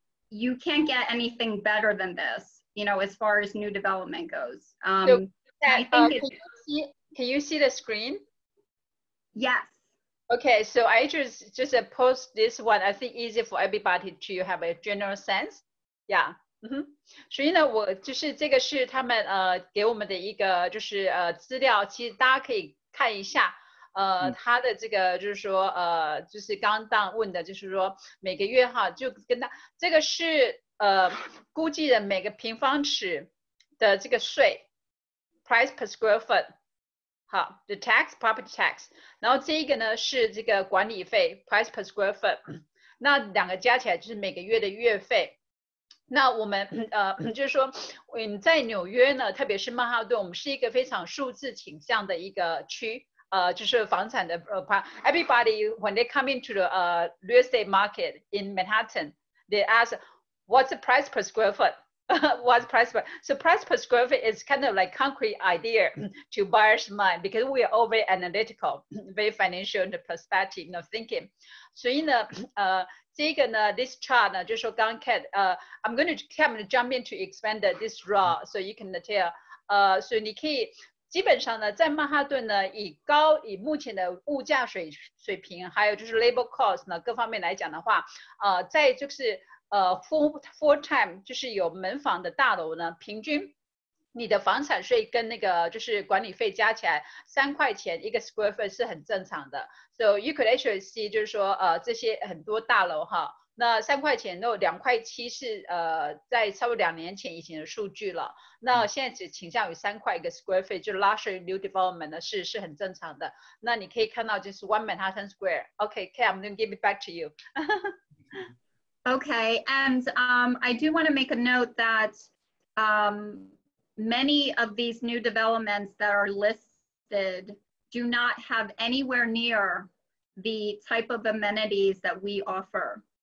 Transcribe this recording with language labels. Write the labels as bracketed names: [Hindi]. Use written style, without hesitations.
[English] You can't get anything better than this, you know, as far as new development goes. So, can you see the screen? Yes. Okay, so I just post this one. I think easy for everybody to have a general sense. Yeah. [Chinese] 所以呢，我就是这个是他们给我们的一个就是资料，其实大家可以看一下。他的这个就是说就是刚刚问的，就是说每个月哈，就跟他这个是估计的每个平方尺的这个税 ， [English] price per square foot。 [Chinese] 好 ， [English] the tax property tax， [Chinese] 然后这一个呢是这个管理费 [English] price per square foot， [Chinese] 那两个加起来就是每个月的月费。那我们就是说，在纽约呢，特别是曼哈顿，我们是一个非常数字倾向的一个区。就是房产的 [English] everybody when they come into the real estate market in Manhattan, they ask what's the price per square foot. What's price per? So price per square foot is kind of like concrete idea to buyers' mind because we are all very analytical, very financial perspective, thinking. [Chinese] 所以呢，这个呢 [English] ，this chart [Chinese] 呢，就是说刚 [English] Kat， I'm going to jump in to expand this raw, so you can tell. [Chinese] 所以你可以。基本上呢，在曼哈顿呢，以目前的物价水平，还有就是 labor cost 呢各方面来讲的话，在就是full time 就是有门房的大楼呢，平均你的房产税跟那个就是管理费加起来3块钱一个 square foot 是很正常的。 [English] So you could actually see [Chinese] 就是说这些很多大楼哈。那3块钱都2块7是在差不多2年前以前的数据了。那现在只倾向于3块一个 square feet， 就是 [English] luxury new development [Chinese] 呢是很正常的。那你可以看到就是 [English] One Manhattan Square。Okay, Kay, I'm going to give it back to you. Okay, and I do want to make a note that many of these new developments that are listed do not have anywhere near the type of amenities that we offer.